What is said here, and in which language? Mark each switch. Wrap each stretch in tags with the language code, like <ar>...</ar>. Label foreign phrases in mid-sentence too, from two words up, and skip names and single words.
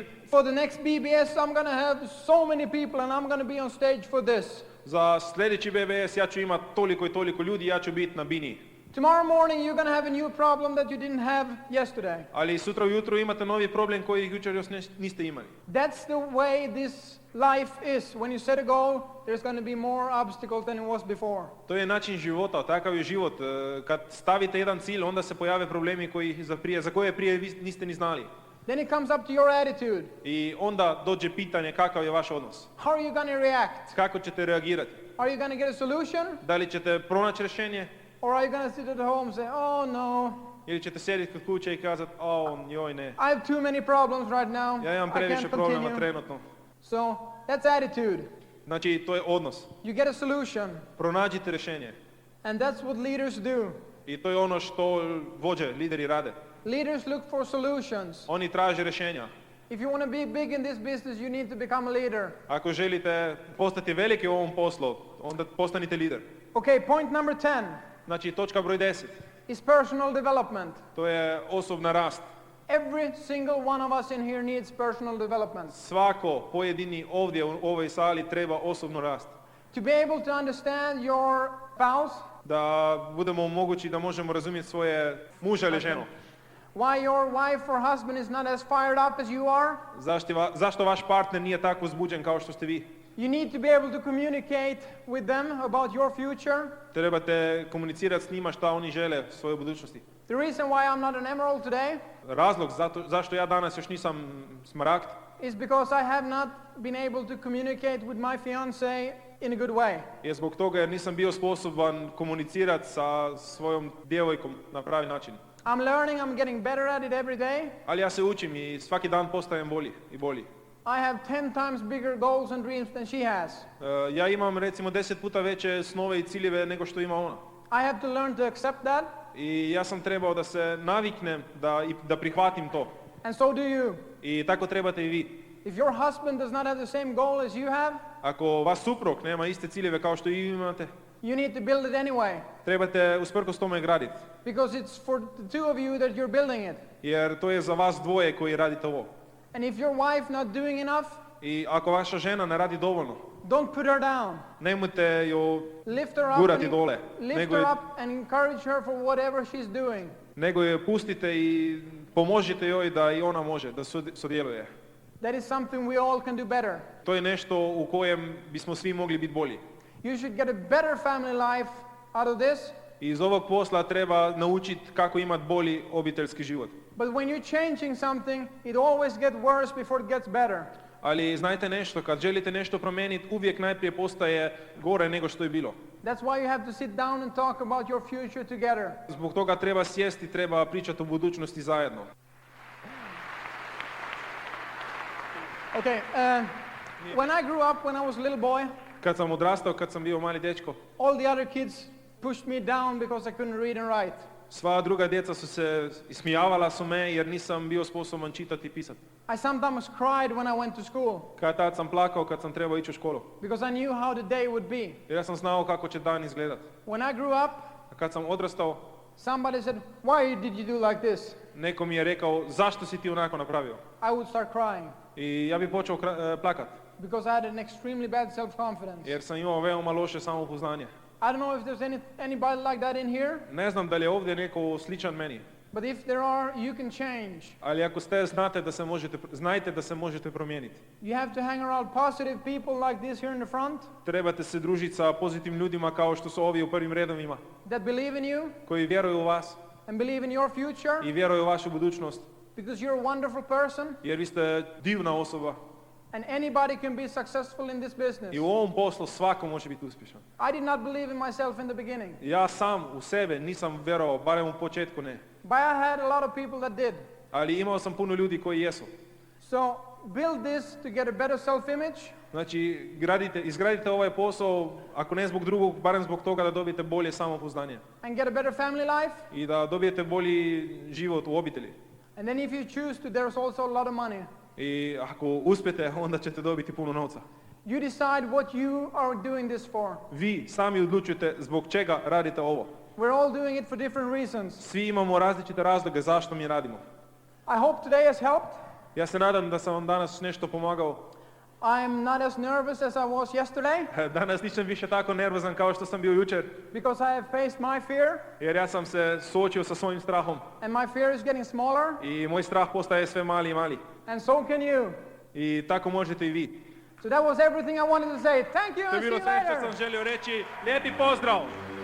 <en>For the next BBS I'm going to have so many people and I'm going to be on stage for this.</en> <hr>Za sljedeći BBS ja ću imati toliko i toliko ljudi, ja ću biti na bini.</hr> <en>Tomorrow morning you're going to have a new problem that you didn't have yesterday.</en> <hr>Ali sutra ujutro imate novi problem koji jučer još niste imali.</hr> <en>That's the way this life is. When you set a goal, there's going to be more obstacles than it was before.</en> <hr>To je način života, takav je život. Kad stavite jedan cilj, onda se pojave problemi za koje prije niste ni znali.</hr> <en>Then it comes up to your attitude.</en> <hr>I onda dođe pitanje kakav je vaš odnos.</hr> <en>How are you going to react?</en> <hr>Kako ćete reagirati?</hr> <en>Are you going to get a solution?</en> <hr>Da li ćete pronaći rješenje?</hr> <en>Or are you going to sit at home and say, oh no.</en> <hr>Ili ćete sjediti kod kuće i kazati, joj ne.</hr> <en>I have too many problems right now.</en> <hr>Ja imam previše problema trenutno.</hr> <en>So, that's attitude.</en> <hr>Znači, to je odnos.</hr> <en>You get a solution.</en> <hr>Pronađite rješenje.</hr> <en>And that's what leaders do.</en> <hr>I to je ono što vođe, lideri rade.</hr> <en>Leaders look for solutions.</en> <hr>Oni traže rješenja.</hr> <en>If you want to be big in this business, you need to become a leader.</en> <hr>Ako želite postati veliki u ovom poslu, onda postanite lider.</hr> <en>Okay, point number 10.</en> <hr>Znači, točka broj 10.</hr> <en>Is personal development.</en> <hr>To je osobna rast.</hr> <en>Every single one of us in here needs personal development.</en> <hr>Svako pojedini ovdje u ovoj sali treba osobno rast.</hr> <en>To be able to understand your spouse.</en> <hr>Da budemo mogući da možemo razumjeti svoje muža ili ženu.</hr> <en>Why your wife or husband is not as fired up as you are?</en> <hr>Zašto vaš partner nije tako uzbuđen kao što ste vi?</hr> <en>You need to be able to communicate with them about your future.</en> <hr>Trebate komunicirati s njima šta oni žele u svojoj budućnosti.</hr> <en>The reason why I'm not an emerald today</en> <hr>Razlog zašto ja danas još nisam smaragd</hr> <en>is because I have not been able to communicate with my fiancée in a good way.</en> <hr>je zbog toga jer nisam bio sposoban komunicirati sa svojom djevojkom na pravi način.</hr> <en>I'm learning, I'm getting better at it every day.</en> <hr>Ali ja se učim i svaki dan postajem bolji i bolji.</hr> <en>I have 10 times bigger goals and dreams than she has.</en> <hr>Ja imam recimo 10 puta veće snove i ciljeve nego što ima ona.</hr> <en>I have to learn to accept that.</en> <hr>I ja sam trebao da se naviknem da prihvatim to.</hr> <en>And so do you.</en> <hr>I tako trebate i vi.</hr> <en>If your husband does not have the same goal as you have,</en> <hr>Ako vaš suprug nema iste ciljeve kao što i vi imate,</hr> <en>you need to build it anyway.</en> <hr>trebate usprkos tome graditi.</hr> <en>Because it's for the two of you that you're building it.</en> <hr>Jer to je za vas dvoje koji radite ovo.</hr> <en>And if your wife not doing enough,</en> <hr>I ako vaša žena ne radi dovoljno,</hr> <en>don't put her down.</en> <hr>nemojte ju</hr> <en>Lift her up,</en> <hr>gurati dole,</hr> <en>lift her up and encourage her for whatever she's doing.</en> <hr>nego je pustite i pomožite joj da i ona može, da sudjeluje.</hr> <en>That is something we all can do better.</en> <hr>To je nešto u kojem bismo svi mogli biti bolji.</hr> <en>You should get a better family life out of this.</en> <hr>I iz ovog posla treba naučiti kako imati bolji obiteljski život.</hr> <en>But when you're changing something, it always gets worse before it gets better.</en> <hr>Ali znajte nešto, kad želite nešto promijeniti, uvijek najprije postaje gore nego što je bilo.</hr> <en>That's why you have to sit down and talk about your future together.</en> <hr>Zbog toga treba sjesti, treba pričati o budućnosti zajedno.</hr> <en>Okay, when I grew up, when I was a little boy,</en> <hr>Kad sam odrastao, kad sam bio mali dečko,</hr> <en>all the other kids pushed me down because I couldn't read and write.</en> <hr>sva druga djeca su se ismijavala su me jer nisam bio sposoban čitati i pisati.</hr> <en>I sometimes cried when I went to school</en> <hr>Tad sam plakao kad sam trebao ići u školu.</hr> <en>because I knew how the day would be.</en> <hr>Jer ja sam znao kako će dan izgledat.</hr> <en>When I grew up,</en> <hr>A kad sam odrastao,</hr> <en>somebody said, "Why did you do like this?"</en> <hr>neko mi je rekao, zašto si ti onako napravio?</hr> <en>I would start crying</en> <hr>I ja bih počeo plakat,</hr> <en>because I had an extremely bad self-confidence.</en> <hr>jer sam imao veoma loše samopouzdanje.</hr> <en>I don't know if there's anybody like that in here,</en> <hr>Ne znam da li je ovdje neko sličan meni,</hr> <en>but if there are, you can change.</en> <hr>ali ako ste, znajte da se možete promijeniti.</hr> <en>You have to hang around positive people like this here in the front</en> <hr>Trebate se družiti sa pozitivnim ljudima kao što su ovi u prvim redovima,</hr> <en>that believe in you</en> <hr>koji vjeruju u vas</hr> <en>and believe in your future</en> <hr>i vjeruju u vašu budućnost,</hr> <en>because you're a wonderful person</en> <hr>jer vi ste divna osoba</hr> <en>and anybody can be successful in this business.</en> <hr>i u ovom poslu svako može biti uspješan.</hr> <en>I did not believe in myself in the beginning,</en> <hr>Ja sam u sebe nisam vjerovao, barem u početku ne,</hr> <en>but I had a lot of people that did.</en> <hr>ali imao sam puno ljudi koji jesu.</hr> <en>So build this to get a better self-image,</en> <hr>Znači, izgradite ovaj posao, ako ne zbog drugog, barem zbog toga da dobijete bolje samopouzdanje</hr> <en>and get a better family life.</en> <hr>i da dobijete bolji život u obitelji.</hr> <en>And then if you choose to, there's also a lot of money.</en> <hr>I ako uspijete, onda ćete dobiti puno novca.</hr> <en>You decide what you are doing this for.</en> <hr>Vi sami odlučujete zbog čega radite ovo.</hr> <en>We're all doing it for different reasons.</en> <hr>Svi imamo različite razloge zašto mi radimo.</hr> <en>I hope today has helped.</en> <hr>Ja se nadam da sam vam danas nešto pomagao.</hr> <en>I'm not as nervous as I was yesterday</en> <hr>Danas nisam više tako nervozan kao što sam bio jučer,</hr> <en>because I have faced my fear,</en> <hr>jer ja sam se suočio sa svojim strahom.</hr> <en>and my fear is getting smaller,</en> <hr>I moj strah postaje sve mali i mali.</hr> <en>and so can you.</en> <hr>I tako možete i vi.</hr> <en>So that was everything I wanted to say. Thank you</en> <hr>To je</hr> <en>and see</en> <hr>bilo</hr> <en>you</en> <hr>sve što</hr> <en>later.</en> <hr>sam želio reći. Lijepi pozdrav!</hr>